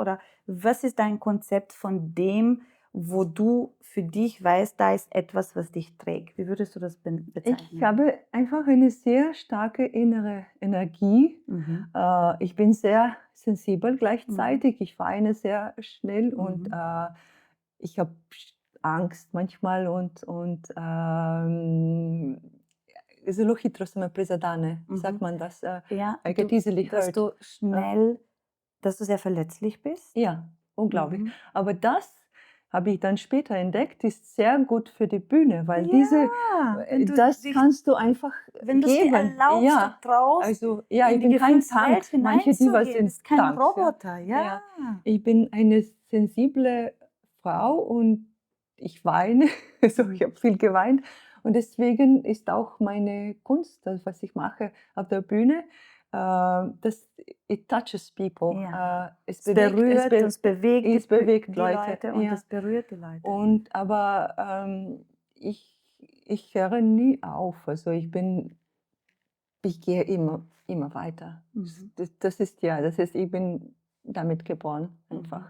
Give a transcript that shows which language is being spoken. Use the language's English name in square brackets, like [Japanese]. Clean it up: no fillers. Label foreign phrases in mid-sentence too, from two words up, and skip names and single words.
[German] Oder was ist dein Konzept von dem, wo du für dich weißt, da ist etwas, was dich trägt? Wie würdest du das bezeichnen? Ich habe einfach eine sehr starke innere Energie. Mhm. Ich bin sehr sensibel gleichzeitig. Ich weine sehr schnell und Mhm. ich habe Angst manchmal [Slovenian] zelo hitro se me prizadene. [German] Wie sagt man das? Ja, [English] I get easily [German] dass [English] hurt. [German] du schnell, dass du sehr verletzlich bist. Ja, unglaublich. Mhm. Aber das habe ich dann später entdeckt, ist sehr gut für die Bühne, weil Ja, wenn du das dich- kannst du einfach Wenn du es dir geben. erlaubst Ja, und traust, also ja, in ich die bin kein Gefühlswelt Tank. Manche Diva hineinzugehen, sind bist kein Tanks. Roboter, Ja. ja. Ich bin eine sensible Frau und ich weine, also ich habe viel geweint und deswegen ist auch meine Kunst, das, was ich mache auf der Bühne, [English] it touches people. [German] Ja. Es Es berührt, es bewegt Leute. und Ja. es berührt die Leute. Aber ich ich höre nie auf. Also ich gehe immer weiter. Mhm. Das ist, ich bin damit geboren, einfach.